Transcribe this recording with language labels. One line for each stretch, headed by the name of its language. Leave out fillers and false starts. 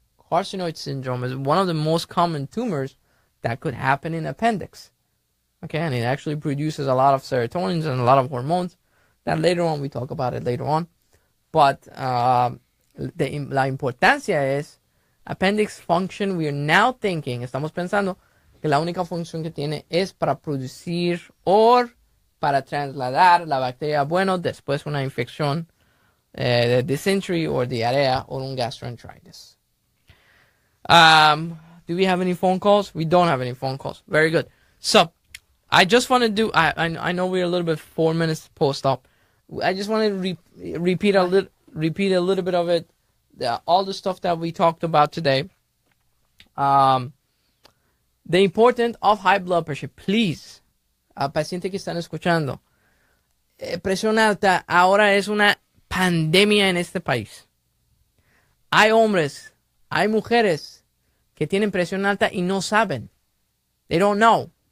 English: Carcinoid syndrome is one of the most common tumors that could happen in appendix. Okay, and it actually produces a lot of serotonins and a lot of hormones. That later on, we talk about it later on. But
Spanish: la importancia es
English: Appendix function, we are now thinking,
Spanish: estamos pensando que la única función que tiene es para producir o para trasladar la bacteria, bueno, después una infección de dysentery o diarrea o un gastroenteritis.
English: Do we have any phone calls? We don't have any phone calls. Very good. So, I just want to do, I know we're a little bit 4 minutes post-op. I just want to repeat a little bit of it, all the stuff that we talked about today. The importance of high blood pressure.
Spanish: Please, pacientes que están escuchando, presión alta ahora es una pandemia en este país. Hay hombres, hay mujeres que tienen presión alta y no saben.
English: They don't know.